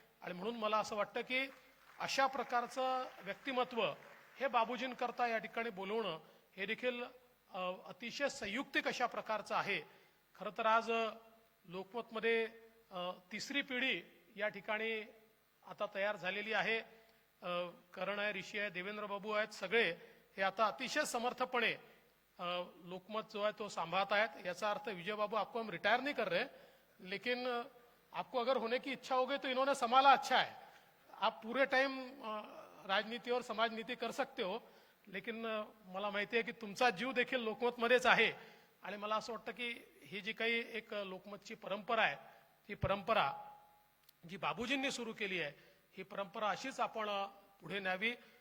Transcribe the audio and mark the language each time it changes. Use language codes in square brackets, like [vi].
[mr] आणि म्हणून मला असं वाटतं की अशा प्रकारचं व्यक्तिमत्व हे बाबूजींकरता या ठिकाणी बोलवणं हे देखील अतिशय संयुक्तिक अशा प्रकारचं आहे. खरं तर आज लोकमतमध्ये तिसरी पिढी या ठिकाणी आता तयार झालेली आहे. करण आहे, ऋषी आहे, देवेंद्र बाबू आहेत, सगळे हे आता अतिशय समर्थपणे लोकमत जो है तो संभालत आहेत. याचा अर्थ [hi] विजय बाबू आपको हम रिटायर नहीं कर रहे, लेकिन आपको अगर होने की इच्छा हो गई तो इन्होंने संभाला अच्छा है. आप पूरे टाइम राजनीति और समाज नीति कर सकते हो, लेकिन [mr] मला माहिती आहे की तुमचा जीव देखील लोकमतमध्येच आहे. आणि मला असं वाटतं की ही जी काही एक लोकमतची परंपरा आहे, ही परंपरा जी बाबूजींनी सुरू केली आहे, ही परंपरा अशीच आपण पुढे न्यावी.